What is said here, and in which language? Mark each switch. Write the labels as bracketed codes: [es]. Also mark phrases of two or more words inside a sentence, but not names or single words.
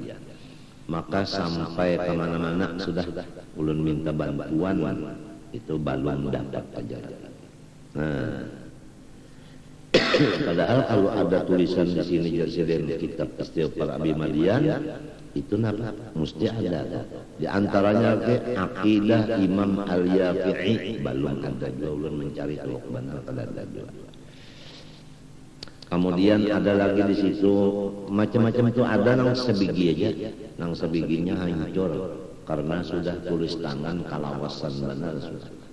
[bjn] Maka sampai kemana-mana sudah ulun minta bantuan itu belum dapat ajaran. Nah, padahal kalau ada tulisan di sini jadi kitab istighfar Abi Madian itu napa mesti ada. Di antaranya ke akidah Imam Al-Yafi'i belum ada juga, ulun mencari tahu benar kada ada juga. Kemudian ada lagi di situ macam-macam itu ada nang sebigi aja, nang sebiginya hancur karena sudah tulis tangan kalawasan benar sudah.